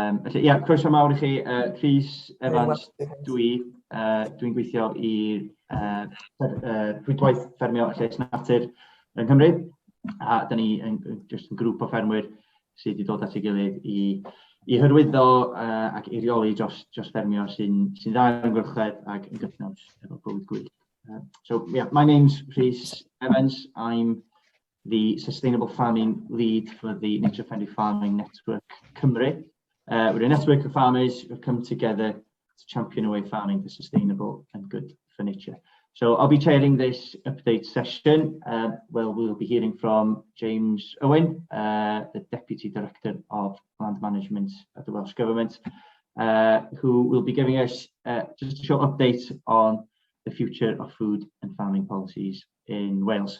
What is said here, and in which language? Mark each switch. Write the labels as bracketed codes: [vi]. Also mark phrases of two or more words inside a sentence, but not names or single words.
[cy] Felly, ia, croeso mawr I chi. Rhys Evans, dwi'n gweithio i'r rhwydwaith ffermio a lles natur yn Cymru. A da ni yn grŵp o ffermwyr sydd wedi dod at ei gilydd i hyrwyddo ac i reoli dros ffermio sy'n dda yn gwrchledd ac yn gyfnaws efo bywyd gwyllt. [en] So, yeah, my name's Rhys Evans. I'm the Sustainable Farming Lead for the Nature Friendly Farming Network Cymru. We're a network of farmers who have come together to champion away farming for sustainable and good for nature. So I'll be chairing this update session. We'll be hearing from James Owen, the Deputy Director of Land Management at the Welsh Government, who will be giving us just a short update on the future of food and farming policies in Wales.